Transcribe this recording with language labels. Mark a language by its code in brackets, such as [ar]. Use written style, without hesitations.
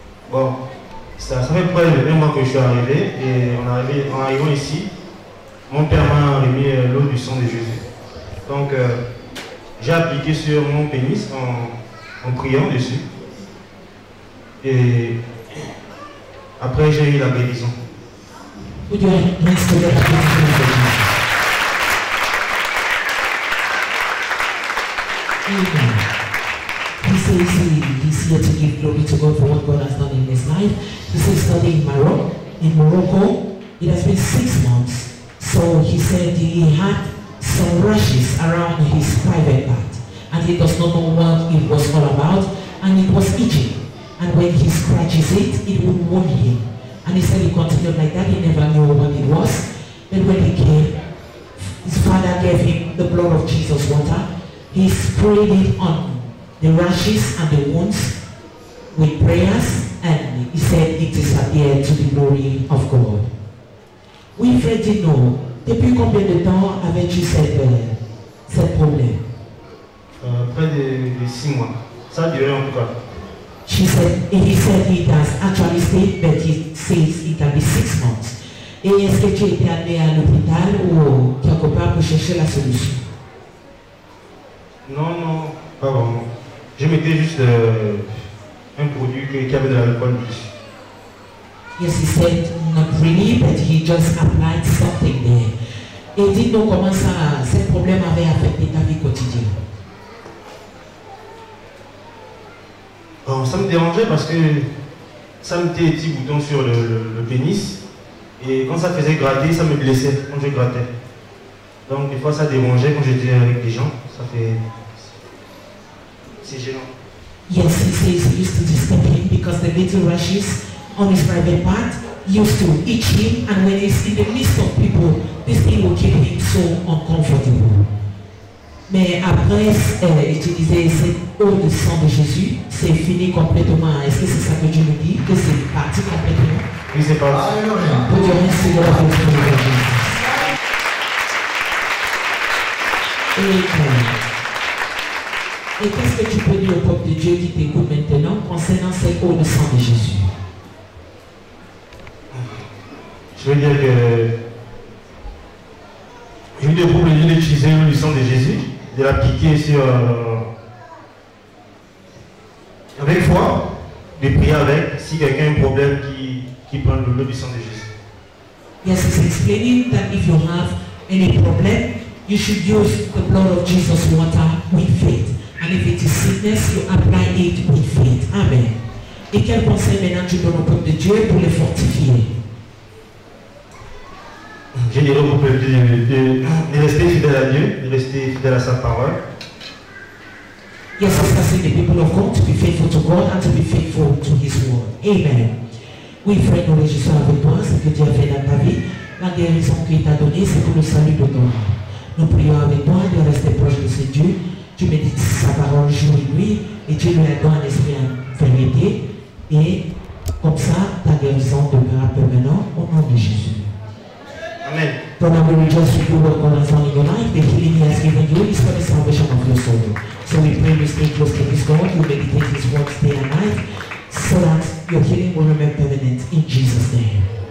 [fr] Bon, ça fait près de 1 mois que je suis arrivé. Et en arrivant ici, mon père m'a remis l'eau du sang de Jésus. Donc, j'ai appliqué sur mon pénis en priant dessus. Et après, j'ai eu la guérison. [en] Would you please do that? Amen. He says he's here to give glory to God for what God has done in his life. He says studying in Morocco. It has been 6 months. So he said he had some rashes around his private part. And he does not know what it was all about. And it was itching. And when he scratches it, it would wound him. And he said he continued like that. He never knew what it was. But when he came, his father gave him the blood of Jesus water. He sprayed it on the rashes and the wounds with prayers, and he said it disappeared to the glory of God. [fr] Wilfred dit non. Depuis combien de temps avais-tu cette problème? Près de 6 mois. Ça a duré en tout cas. [en] He said it has actually stayed, but he says it can be 6 months. [fr] Et est-ce que tu étais allé à l'hôpital ou quelque part pour chercher la solution? Non, pas vraiment. Je mettais juste un produit qui avait de l'alcool dessus. [en] Yes, he said not really, but he just applied something there. [fr] Et dis-nous comment ce problème avait affecté ta vie quotidienne. Bon, ça me dérangeait parce que ça mettait des petits boutons sur le pénis. Et quand ça faisait gratter, ça me blessait quand je grattais. Donc des fois ça dérangeait quand j'étais avec des gens. C'est gênant. [en] Yes, he says he used to disturb him because the little rashes on his private part used to itch him, and when he's in the midst of people, this thing will keep him so uncomfortable. [fr] Mais après utiliser cette eau de sang de Jésus, c'est fini complètement. Est-ce que c'est ça que Dieu nous dit? Que c'est parti complètement? Oui, c'est parti. [en] Put your hands together for the Spirit of Jesus. Amen. [fr] Et qu'est-ce que tu peux dire au peuple de Dieu qui t'écoute maintenant concernant cette eau de sang de Jésus? Je veux dire que je veux dire pour lui d'utiliser l'eau du sang de Jésus, de l'appliquer sur avec foi, de prier avec si quelqu'un a un problème qui prend l'eau du sang de Jésus. [en] Yes, it's explaining that if you have any problem, you should use the blood of Jesus water with faith. And if it is sickness, you apply it with faith. Amen. [fr] Et quel conseil maintenant tu donnes au peuple de Dieu pour les fortifier? Je dirais au peuple de rester fidèle à Dieu, de rester fidèle à sa parole. [en] Yes, it's asking the people of God to be faithful to God and to be faithful to His word. Amen. [fr] Oui, frère, nous réjouissons avec toi ce que Dieu a fait dans ta vie. La guérison qu'il t'a donnée, c'est pour le salut de ton âme. Nous prions avec toi de rester proche de ce Dieu. Tu médites sa parole jour et nuit, et Dieu lui a donné un esprit en vérité. Et comme ça, ta guérison demeurera permanente au nom de Jésus. Amen. [en] Don't we rejoice with you what God has done in your life. The healing He has given you is for the salvation of your soul. So we pray you stay close to His God, you meditate His words day and night, so that your healing will remain permanent in Jesus' name.